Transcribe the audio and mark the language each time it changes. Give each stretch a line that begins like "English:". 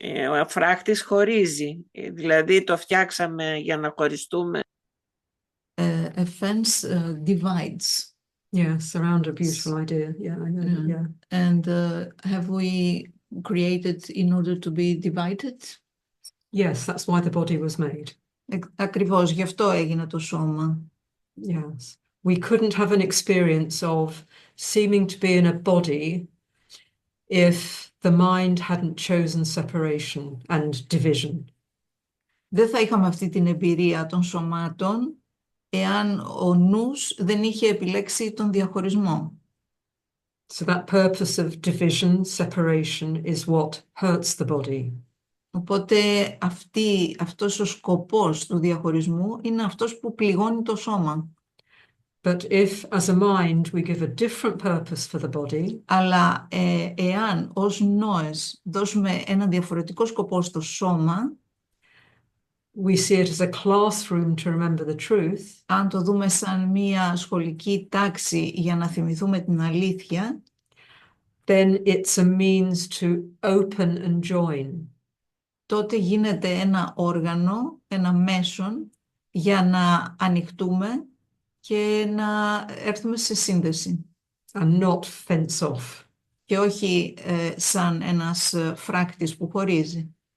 Greek: Ο φράκτης χωρίζει, δηλαδή το φτιάξαμε για να χωριστούμε.
English: A fence divides. Yes, around a beautiful idea. Yeah, I know. Yeah. Yeah. And have we created in order to be divided? Yes, that's why the body was made.
Greek: Ακριβώς, γι' αυτό έγινε το σώμα.
English: Yes. We couldn't have an experience of seeming to be in a body if the mind hadn't chosen separation and division.
Greek: Δεν θα είχαμε αυτή την εμπειρία των σωμάτων εάν ο νους δεν είχε επιλέξει τον διαχωρισμό.
English: So that purpose of division, separation, is what hurts the body.
Greek: Οπότε αυτός ο σκοπός του διαχωρισμού είναι αυτός που πληγώνει το σώμα.
English: But if, as a mind, we give a different purpose for the body,
Greek: Αλλά εάν ως νόες δώσουμε ένα διαφορετικό σκοπό στο σώμα,
English: we see it as a classroom to remember the truth,
Greek: αν το δούμε σαν μία σχολική τάξη για να θυμηθούμε την αλήθεια,
English: then it's a means to open and join.
Greek: τότε γίνεται ένα όργανο, ένα μέσον για να ανοιχτούμε και να έρθουμε σε σύνδεση.
English: And not fence off.
Greek: Και όχι σαν ένας φράκτης που χωρίζει.